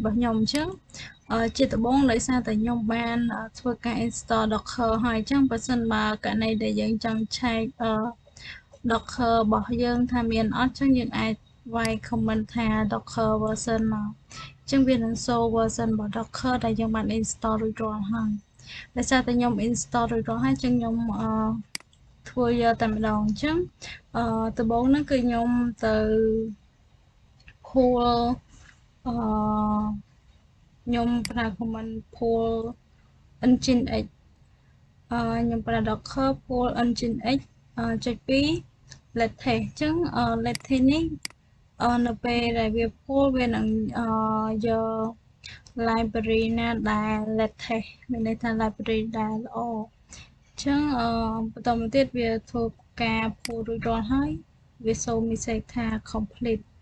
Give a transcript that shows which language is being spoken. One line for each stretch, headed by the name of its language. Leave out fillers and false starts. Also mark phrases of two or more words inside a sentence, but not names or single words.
Khmer: របស់ខ្ញុំអញ្ចឹងជាដំបូងដោយសារតែខ្ញុំបានធ្វើការ install Docker ហើយអញ្ចឹងបើសិនបើករណីដែលយើងចង់ឆែកDocker របស់យើងថាមានអត់អញ្ចឹងយើងអាចវាយ comment ថា Docker version មកអញ្ចឹងវានឹង
English: show version
Khmer: របស់ Docker ដែលយើងបាន install រួចរាល់ហើយដោយសារតែខ្ញុំ install រួចរាល់ហើយអញ្ចឹងខ្ញុំធ្វើយកតែម្ដងអញ្ចឹងដំបូងហ្នឹងគឺខ្ញុំទៅ pull ខ្ញុំប្រើ
English: command pull Nginx
Khmer: ខ្ញុំប្រើ
English: Docker pull Nginx
Khmer: ចុច2 latest អញ្ចឹង latest នេះនៅពេលដែលវា pull វានឹងយក library ណាដែល latest មានន័យថា library ដែលល្អអញ្ចឹងបន្តមកទៀតវាធ្វើការ pull រួចរាល់ហើយវាសូម message ថា complete